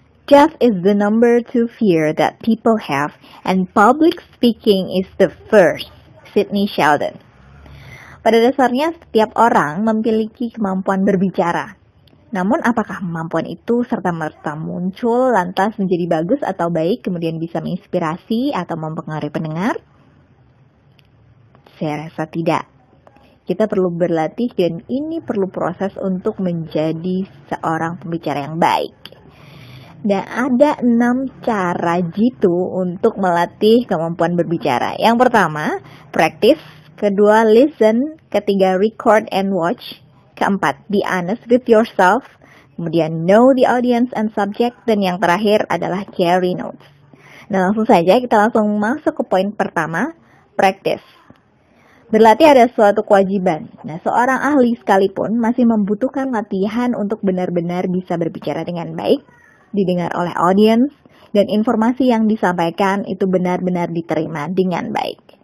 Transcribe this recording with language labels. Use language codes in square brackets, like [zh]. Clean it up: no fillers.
[en] Death is the number 2 fear that people have, and public speaking is the first. Sidney Sheldon. [id] Pada dasarnya, setiap orang memiliki kemampuan berbicara. Namun, apakah kemampuan itu serta-merta muncul lantas menjadi bagus atau baik, kemudian bisa menginspirasi atau mempengaruhi pendengar? Saya rasa tidak. Kita perlu berlatih dan ini perlu proses untuk menjadi seorang pembicara yang baik. Dan ada 6 cara jitu untuk melatih kemampuan berbicara. Yang pertama, practice. Kedua, listen. [en] Ketiga, record and watch. Keempat, be honest with yourself. Kemudian, know the audience and subject. [id] Dan yang terakhir adalah carry notes. Nah, langsung saja kita langsung masuk ke poin pertama, practice. Berlatih ada suatu kewajiban. Nah, seorang ahli sekalipun masih membutuhkan latihan untuk benar-benar bisa berbicara dengan baik, didengar oleh audiens, dan informasi yang disampaikan itu benar-benar diterima dengan baik.